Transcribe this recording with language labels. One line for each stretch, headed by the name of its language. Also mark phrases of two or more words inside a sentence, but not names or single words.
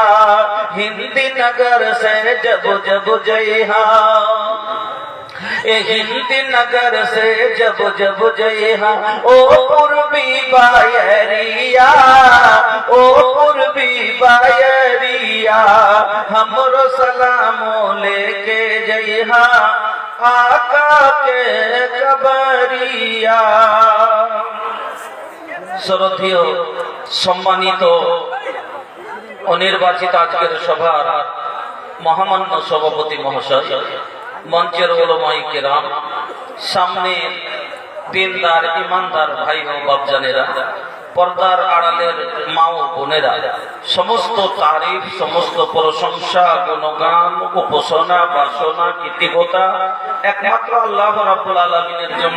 Bhojpuri: हिंदी नगर से जब जब जइहा, हिंदी नगर से जब जब जइहा ओ पूर्वी बायरिया, ओ पूर्वी बायरिया हमरो सलामो लेके जइहा आका के कबरिया।
Bangla: শ্রদ্ধেয় সম্মানিত অনির্বাচিত আজকের সভার মহামান্য সভাপতি মহাশয়, মঞ্চের
Urdu: علمائے کرام,
Bangla: সামনে দিনদার ইমানদার ভাই ও বাপজানেরা, পর্দার আড়ালের মা ও বোনেরা, সমস্ত তারিফ, সমস্ত প্রশংসা, গুণগান, উপাসনা, বাসনা, কৃতজ্ঞতা একমাত্র
Arabic: الله رب العالمين
Bangla: জন্য।